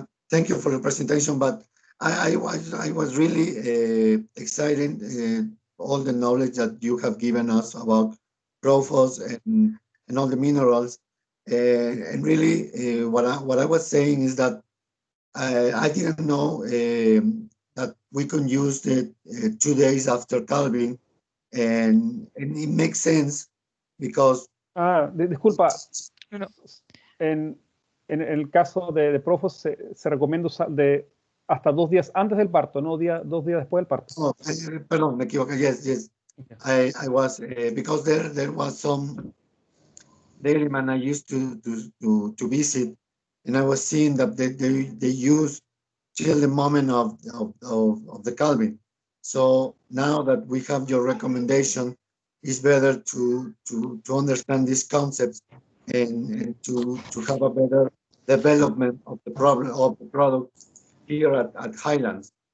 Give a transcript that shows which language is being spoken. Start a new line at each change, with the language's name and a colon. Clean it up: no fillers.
English: Thank you for the presentation, but I was really excited all the knowledge that you have given us about Profos and all the minerals. And really, what I was saying is that I didn't know that we can use it 2 days after calving, and it makes sense because.
Spanish: Disculpa. No. En el caso de Profos se recomienda usar hasta 2 días antes del parto, no 2 días después del parto. Oh, perdón, me equivoqué.
English: Yes. Okay. I was because there was some dairyman I used to visit, and I was seeing that they use till the moment of the calving. So now that we have your recommendation, it's better to understand these concepts and to have a better development of the product here at Highlands.